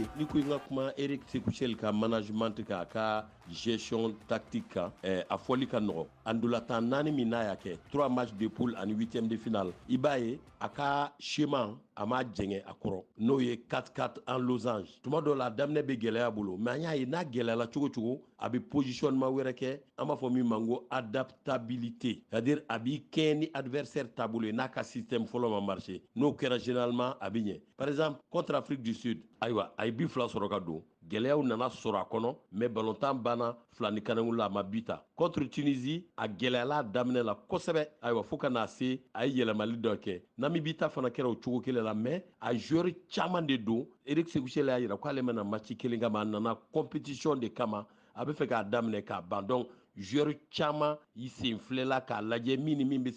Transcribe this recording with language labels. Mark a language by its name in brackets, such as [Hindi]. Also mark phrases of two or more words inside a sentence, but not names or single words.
[Bambara] ni ko in ka kuma Eric Sekou Chel ka management kan a ka [French] gestion tactique [Bambara] kan a fɔli ka nɔgɔ a ndolatan 4 min n'a y'a kɛ 3 [French] matchs de poule [Bambara] ani [French] 8e de finale [Bambara] i b'a ye a ka schéma a m'a jɛngɛ a kɔrɔ n'o ye 4-4 [French] en losange [Bambara] tuma dɔw la a daminɛ bɛ gɛlɛya bolo mais an y'a ye n'a gɛlɛyala cogo cogo a bɛ positionnement wɛrɛ kɛ an b'a fɔ min ma ko adaptabilité [French] c'est à dire [Bambara] a b'i kɛɲɛ ni adversaire taabolo ye n'a ka système fɔlɔ ma marché n'o kɛra généralement a bɛ ɲɛ [French] par exemple contre Afrique du Sud [Bambara] ayiwa a ye bi fila sɔrɔ ka don gɛlɛyaw nana sɔrɔ a kɔnɔ mais ballontan banna fila ni kanangu la a ma bi ta contre Tunisie a gɛlɛyala a daminɛ la kosɛbɛ ayiwa fo ka n'a se a ye yɛlɛmali dɔ kɛ Namibita fana kɛra o cogo kelen la mais a joueur caman de don Eric Sekou Chel y'a jira k'ale mɛna match kelen kama a nana compétition de kama a bɛ fɛ k'a daminɛ k'a ban donc joueur caman i sen filɛla k'a lajɛ min ni min bɛ se